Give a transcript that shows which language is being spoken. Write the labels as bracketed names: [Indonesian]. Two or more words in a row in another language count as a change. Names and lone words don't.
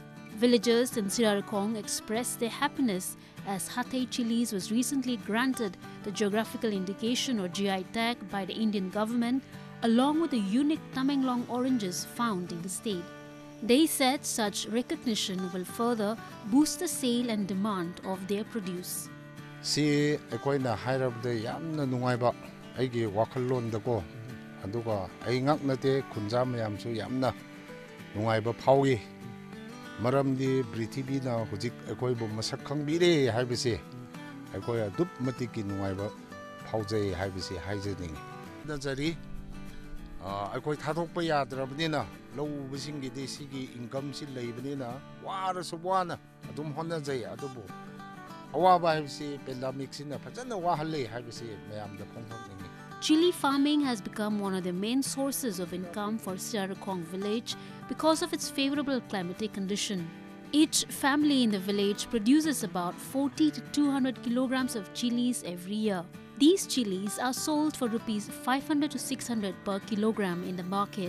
[English] Villagers in Sirarikong expressed their happiness as Hathe chilies was recently granted the geographical indication or GI tag by the Indian government, along with the unique Tamenglong oranges found in the state. They said such recognition will further boost the sale and demand of their produce. [Manipuri] Si akoina hairabde yamna nungaiba aigi wakhallondako aduga ai ngaknate khunja mayamsu yamna nungaiba phaugi maramdi prithibina hujik akoibo masak khangbire haibase akoi adup matiki nungaiba phaujai haibase haijani najari akoi thadokpa yadrabnina lowbisinggi desigi income si leibnina wara subwana adum honna jai adubu awaba haibase pandemic sina phajana wahalle haibase mayamda phongthokni. [English] Chili farming has become one of the main sources of income for Sirarikong village because of its favorable climatic condition. Each family in the village produces about 40 to 200 kilograms of chilies every year. These chilies are sold for rupees 500 to 600 per kilogram in the market.